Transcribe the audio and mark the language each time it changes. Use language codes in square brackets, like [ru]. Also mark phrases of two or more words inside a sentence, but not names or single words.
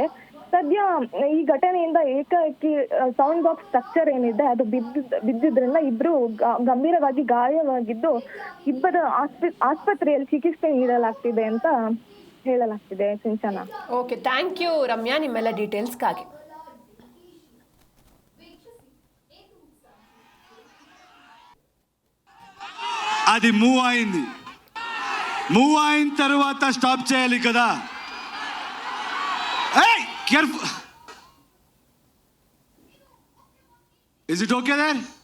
[kn] ಸದ್ಯ ಈ ಘಟನೆಯಿಂದ ಏಕಾಏಕಿ ಸೌಂಡ್ ಬಾಕ್ಸ್ ಸ್ಟ್ರಕ್ಚರ್ ಏನಿದೆ ಅದು ಬಿದ್ದಿದ್ರಿಂದ ಇಬ್ರು ಗಂಭೀರವಾಗಿ ಗಾಯವಾಗಿದ್ದು ಇಬ್ಬರು ಆಸ್ಪತ್ರೆಯಲ್ಲಿ ಚಿಕಿತ್ಸೆ ನೀಡಲಾಗ್ತಿದೆ ಅಂತ ಹೇಳಲಾಗ್ತಿದೆ. ಸಿಂಚನ. [en] OK, thank you [kn] ರಮ್ಯಾ ನಿಮ್ಮೆಲ್ಲ ಡೀಟೇಲ್ಸ್ಗಾಗಿ. [te] అది మూవ్ అయింది. మూవ్ అయిన తర్వాత స్టాప్ చేయాలి కదా. ఏయ్ కేర్ఫుల్. [en] Is it OK there?